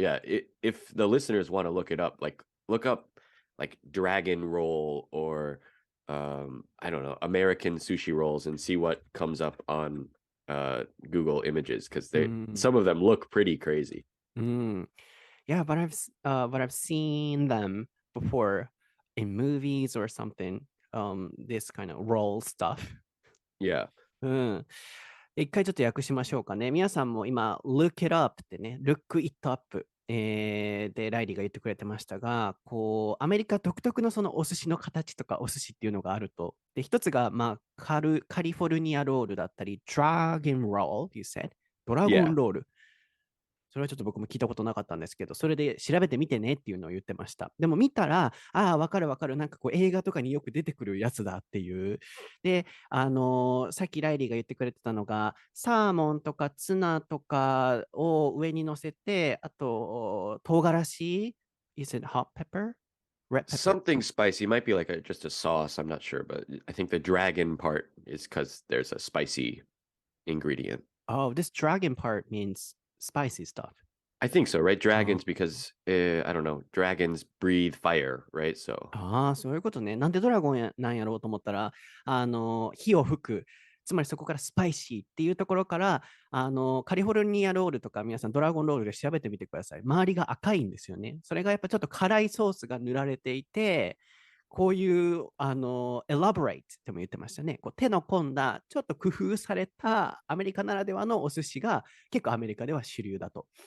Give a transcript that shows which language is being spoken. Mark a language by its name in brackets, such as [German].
[English] Yeah, if the listeners want to look it up, like look up like dragon roll or I don't know, American sushi rolls and see what comes up on Google Images because they some of them look pretty crazy. Yeah, but I've seen them before in movies or something. This kind of roll stuff. Yeah. [Japanese] 一回ちょっと訳しましょうかね。皆さんも今、look it up ってね、look it up、で、ライリーが言ってくれてましたが、アメリカ独特のそのお寿司の形とかお寿司っていうのがあると。で、一つが、まあ、カリフォルニアロールだったり、 [English] Dragon Roll, you said? [Japanese] ドラゴン [English] Yeah. [Japanese] ロール。それはちょっと僕も聞いたことなかったんですけど、それで調べてみてねっていうのを言ってました。でも見たら、ああ、わかるわかる。なんか映画とかによく出てくるやつだっていう。で、さっきライリーが言ってくれてたのが、サーモンとかツナとかを上に乗せて、あと、唐辛子 [English] Is it hot pepper? Red pepper? Something spicy might be like just a sauce. I'm not sure, but I think the dragon part is because there's a spicy ingredient. Oh, this dragon part means spicy stuff. I think so, right? Dragons because I don't know, dragons breathe fire, right? So [Japanese] あー、そういうことね。なんでドラゴンなんやろうと思ったら、火を吹く。つまりそこからスパイシーっていうところから、カリフォルニアロールとか皆さんドラゴンロールで調べてみてください。周りが赤いんですよね。それがやっぱちょっと辛いソースが塗られていて、こういう、elaborate っても言ってましたね。こう手の込んだ、ちょっと工夫されたアメリカならではのお寿司が結構アメリカでは主流だと。